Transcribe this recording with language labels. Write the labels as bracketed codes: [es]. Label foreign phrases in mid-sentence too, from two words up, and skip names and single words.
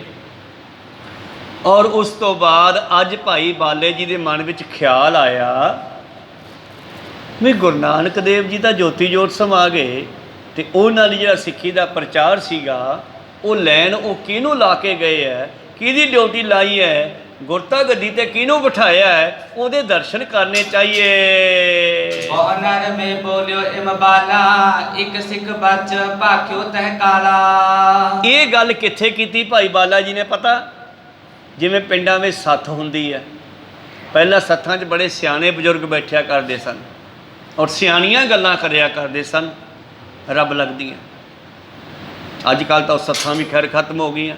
[pa] ਔਰ ਉਸ ਤੋਂ ਬਾਅਦ ਅੱਜ ਭਾਈ ਬਾਲੇ ਜੀ ਦੇ ਮਨ ਵਿੱਚ ਖਿਆਲ ਆਇਆ ਵੀ ਗੁਰੂ ਨਾਨਕ ਦੇਵ ਜੀ ਤਾਂ ਜੋਤੀ ਜੋਤ ਸਮਾ ਗਏ, ਤੇ ਉਹਨਾਂ ਦੀ ਜਿਹੜਾ ਸਿੱਖੀ ਦਾ ਪ੍ਰਚਾਰ ਸੀਗਾ ਉਹ ਲੈਣ ਉਹ ਕਿਹਨੂੰ ਲਾ ਕੇ ਗਏ ਹੈ, ਕਿਹਦੀ ਡਿਊਟੀ ਲਾਈ ਹੈ, ਗੁਰਤਾ ਗੱਦੀ ਤੇ ਕਿਹਨੂੰ ਬਿਠਾਇਆ ਹੈ, ਉਹਦੇ ਦਰਸ਼ਨ ਕਰਨੇ ਚਾਹੀਏ। [hi] बहु नर में बोलियो इम बाला एक सिख बच भाख्यो तह काला। [pa] ਇਹ ਗੱਲ ਕਿੱਥੇ ਕੀਤੀ ਭਾਈ ਬਾਲਾ ਜੀ ਨੇ ਪਤਾ? ਜਿਵੇਂ ਪਿੰਡਾਂ ਵਿੱਚ ਸੱਥ ਹੁੰਦੀ ਹੈ, ਪਹਿਲਾਂ ਸੱਥਾਂ 'ਚ ਬੜੇ ਸਿਆਣੇ ਬਜ਼ੁਰਗ ਬੈਠਿਆ ਕਰਦੇ ਸਨ ਔਰ ਸਿਆਣੀਆਂ ਗੱਲਾਂ ਕਰਿਆ ਕਰਦੇ ਸਨ, ਰੱਬ ਲੱਗਦੀਆਂ। ਅੱਜ ਕੱਲ੍ਹ ਤਾਂ ਉਹ ਸੱਥਾਂ ਵੀ ਖੈਰ ਖਤਮ ਹੋ ਗਈਆਂ।